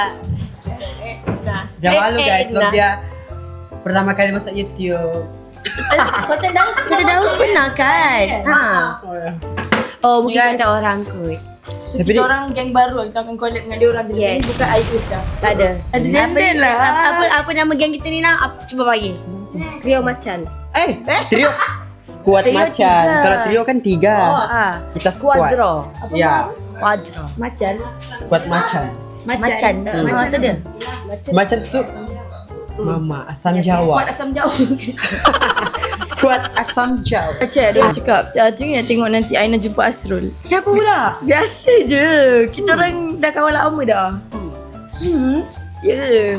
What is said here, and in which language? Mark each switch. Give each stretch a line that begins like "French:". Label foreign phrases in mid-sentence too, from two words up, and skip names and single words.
Malay: Dia malu guys sebab dia pertama kali masuk YouTube. Kota Daus pernah kan? Ha. Oh, mungkin kata orang kot. So Tapi kita dia- orang geng baru, kita akan collab dengan dia orang je. Yes. Ni bukan Aikus dah. Tak ada. Ada Denden lah. Apa nama geng kita ni nak? Cuba bagi. Trio macan. Trio. Squad Trio macan. 3. Kalau trio kan 3. Ah. Kita squad. Quadro. Ya. Quadro. Macan. Squad macan. Macan. Maksud dia? Macan tu Mama asam Jawa. Kuat asam jauh. Squad asam Jawa. Cik, dia cakap, tengok tengok nanti Aina jumpa Asrul. Siapa pula? Biasa je. Kita orang dah kawan lama dah. Ya.